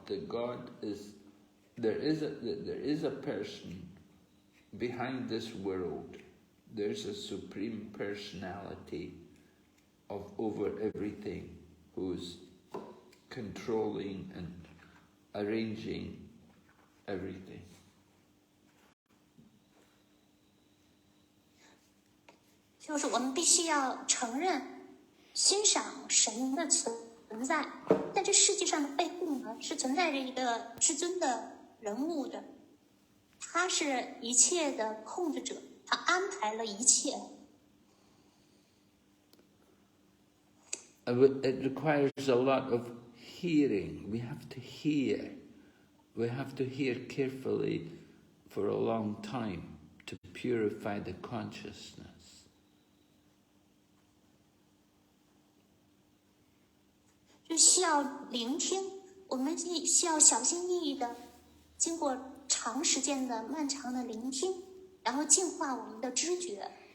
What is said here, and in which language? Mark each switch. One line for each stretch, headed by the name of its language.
English: That God is there is a person behind this world. There's a supreme personality of over everything, who's controlling and arranging everything.
Chinese: 就是我们必须要承认、欣赏神的存在，在这世界上的背后呢，是存在着一个至尊的人物的，他是一切的控制者，他安排了一切。
English: It requires a lot of hearing. We have to hear. We have to hear carefully for a long time to purify the consciousness.
Chinese: 就需要聆听，我们需要小心翼翼的，经过长时间的漫长的聆听，然后净化我们的知觉。